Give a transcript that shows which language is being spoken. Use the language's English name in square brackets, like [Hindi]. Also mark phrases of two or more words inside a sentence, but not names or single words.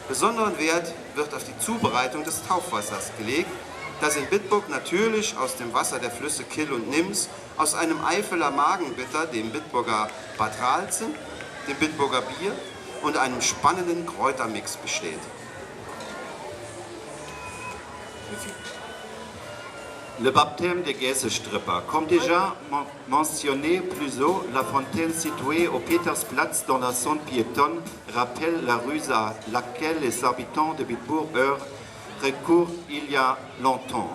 [German] Besonderen Wert wird auf die Zubereitung des Taufwassers gelegt, das in Bitburg natürlich aus dem Wasser der Flüsse Kyll und Nims, aus einem Eifeler Magenbitter, dem Bitburger Bad Ralzen, dem Bitburger Bier und einem spannenden Kräutermix besteht. [French] Le baptême des Gäsestripper. Comme déjà mentionné plus haut, la fontaine située au Petersplatz dans la zone piétonne rappelle la rue à laquelle les habitants de Bitburg recourent il y a longtemps.